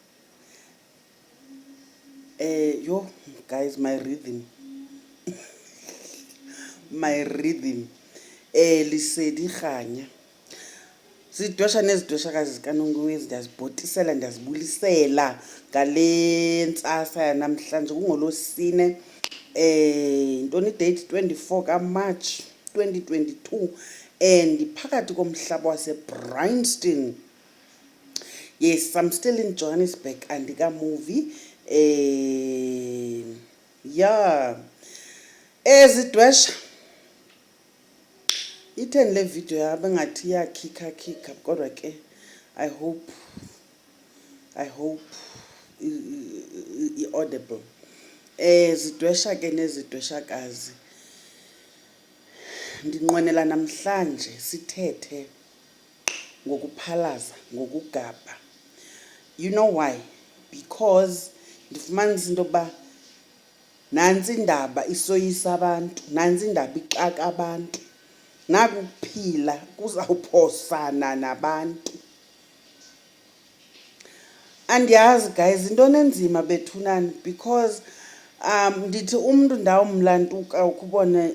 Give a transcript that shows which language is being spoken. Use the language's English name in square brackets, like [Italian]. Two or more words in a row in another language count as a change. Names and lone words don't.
[English] yo guys my rhythm [Xhosa] lisedi khanya sidwesha nezidweshakazi zikaNonkwezi ndiyazibhotisela ndiyazibulisela ngale ntsasa yanamhlanje kungolosine intoni date 24 kaMarch 2022 and phakathi komhlaba waseBryanston. [English] Yes, I'm still in Johannesburg [Xhosa] andika movie yeah ezidwesha itheni le video yabe ngathi yakhikha kodwa ke [English] I hope [Xhosa] i-audible. Zidwesha ke nezidweshakazi ndinqwenela namhlanje sithethe ngokuphalaza ngokugabha. [English] You know why? [Xhosa] Because ndifumanisa into yokuba nansi indaba isoyisa abantu, nansi indaba ixaka abantu, nakuphila kuzawuphosana nabantu. Andiyazi guys into enzima bethunani because ndithi umuntu ndawumlantuka ukubona